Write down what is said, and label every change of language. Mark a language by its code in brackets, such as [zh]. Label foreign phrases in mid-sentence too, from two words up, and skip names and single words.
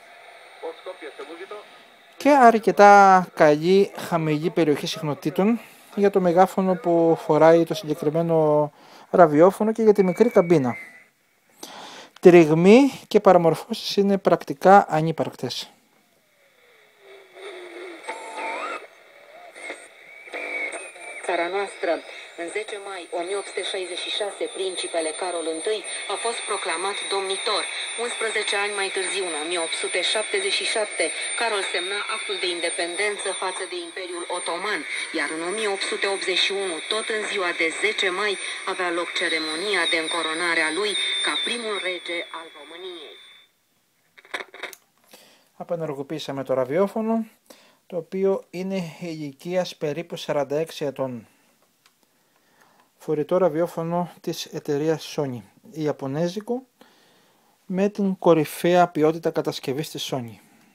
[el] και αρκετά καλή χαμηλή περιοχή συχνοτήτων για το μεγάφωνο που φοράει το συγκεκριμένο ραδιόφωνο και για τη μικρή καμπίνα. Τριγμοί και παραμορφώσεις είναι πρακτικά ανύπαρκτες. [ro] Țara noastră, în 10 mai 1866, principele Carol I a fost proclamat domnitor. 11 ani mai târziu, în 1877, Carol semna actul de independență față de Imperiul Otoman, iar în 1881, tot în ziua de 10 mai, avea loc ceremonia de încoronare a lui ca primul rege al României. [el] Απενεργοποίησαμε το ραδιόφωνο, το οποίο είναι ηλικίας περίπου 46 ετών. Φορητό ραδιόφωνο της εταιρείας Sony, ιαπωνέζικο, με την κορυφαία ποιότητα κατασκευής της Sony.